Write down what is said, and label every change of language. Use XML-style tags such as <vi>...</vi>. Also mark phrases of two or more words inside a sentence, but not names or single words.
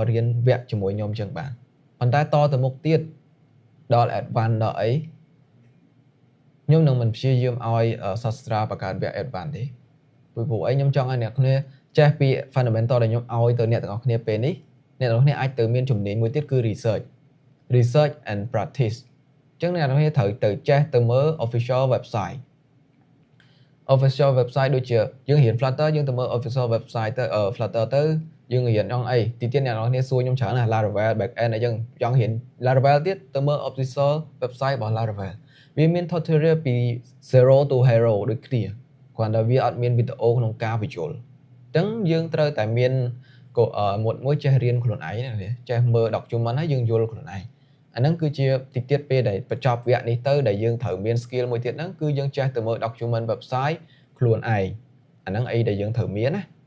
<km>រៀនវគ្គជាមួយខ្ញុំចឹងបានប៉ុន្តែតទៅមុខទៀតដល់ advanced ដល់អីខ្ញុំនឹងមិនព្យាយាមឲ្យសាស្ត្រាបង្កើតវគ្គ advanced ទេពីព្រោះអីខ្ញុំចង់ឲ្យអ្នកគ្នាចេះពី fundamental ដែលខ្ញុំឲ្យទៅអ្នកទាំងអស់គ្នាពេលនេះអ្នកទាំងអស់គ្នាអាចទៅមានជំនាញមួយទៀតគឺ</km> <en>research and practice</en> <km>ចឹងអ្នកទាំងអស់គ្នាត្រូវទៅចេះទៅមើល</km> <en>official website</en> <km>ដូចជាយើងរៀន Flutter យើងទៅមើល</km> <en>official website</en> <km>ទៅFlutter ទៅយើងរៀនចង់អីទីទៀតអ្នកនរគ្នាសួរខ្ញុំច្រើនណា Laravel backend អីចឹង ចង់រៀន Laravel ទៀតទៅមើល</km> <en>official website</en> <km>របស់ Laravel វាមាន tutorial ពី</km> <en>zero to hero</en> <km>ដូចគ្នាគ្រាន់តែវាអត់មានវីដេអូក្នុងការបញ្យល់អញ្ចឹងយើងត្រូវតែមានមួយចេះរៀនខ្លួនឯងណាចេះមើល document ហើយយើងយល់ខ្លួនឯងអាហ្នឹងគឺជាទីទៀតពេលដែលបញ្ចប់វគ្គនេះទៅដែលយើងត្រូវមាន skill មួយទៀតហ្នឹងគឺយើងចេះទៅមើល</km> <en>document website</en> <km>ខ្លួនឯងអាហ្នឹងអីដែលយើងត្រូវមានណា</km>